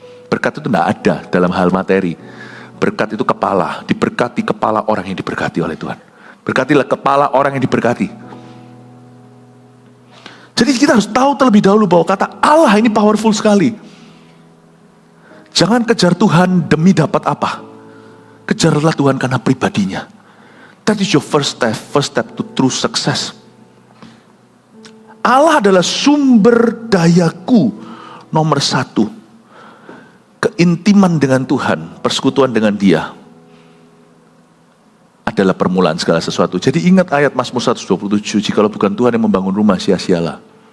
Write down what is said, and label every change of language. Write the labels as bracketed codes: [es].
[id] Berkat itu tidak ada dalam hal materi. Berkat itu kepala, diberkati kepala orang yang diberkati oleh Tuhan. Berkatilah kepala orang yang diberkati. Jadi kita harus tahu terlebih dahulu bahwa kata Allah ini powerful sekali. Jangan kejar Tuhan demi dapat apa. Kejarlah Tuhan karena pribadinya. [en] That is your first step to true success. [id] Allah adalah sumber dayaku nomor 1. Keintiman dengan Tuhan, persekutuan dengan Dia adalah permulaan segala sesuatu. Jadi ingat ayat Mazmur 127, jikalau bukan Tuhan yang membangun rumah, sia-sialah.